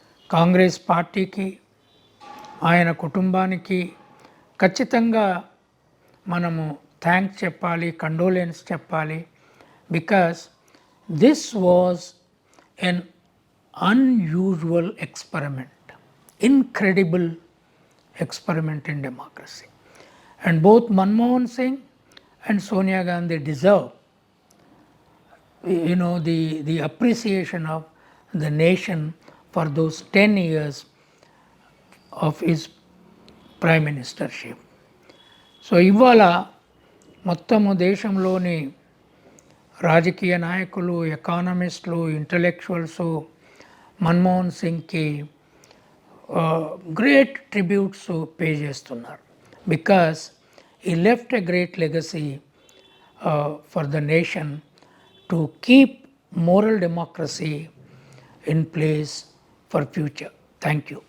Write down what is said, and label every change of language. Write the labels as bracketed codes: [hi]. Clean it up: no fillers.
[te] కాంగ్రెస్ పార్టీకి, ఆయన కుటుంబానికి ఖచ్చితంగా మనము థ్యాంక్స్ చెప్పాలి, కండోలెన్స్ చెప్పాలి. [en] Because this was an unusual experiment, incredible experiment in democracy. And both Manmohan Singh and Sonia Gandhi deserve, the appreciation of the nation for those 10 years of his prime ministership. [te] So ఇవాళ మొత్తము దేశంలోని రాజకీయ నాయకులు, ఎకానమిస్టులు, intellectuals Manmohan సింగ్కి great tributes pay చేస్తున్నారు. [en] Because he left a great legacy for the nation to keep moral democracy in place for future. Thank you.